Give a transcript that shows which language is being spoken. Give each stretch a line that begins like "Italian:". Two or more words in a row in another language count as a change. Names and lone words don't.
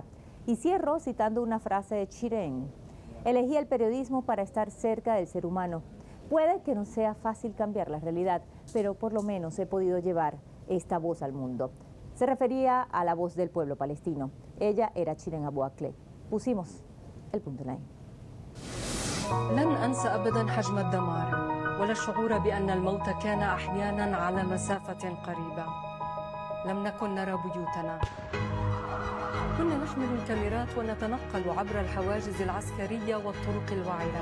Spanish: Y cierro citando una frase de Chirén. Elegí el periodismo para estar cerca del ser humano. Puede que no sea fácil cambiar la realidad, pero por lo menos he podido llevar esta voz al mundo. Se refería a la voz del pueblo palestino. Ella era Chirén Abu Akleh. Pusimos el punto en la I.
Arabic: لن أنسى أبدا حجم الدمار ولا الشعور بأن الموت كان أحيانا على مسافة قريبة. لم نكن نرى بيوتنا. كنا نحمل الكاميرات ونتنقل عبر الحواجز العسكرية والطرق الوعرة.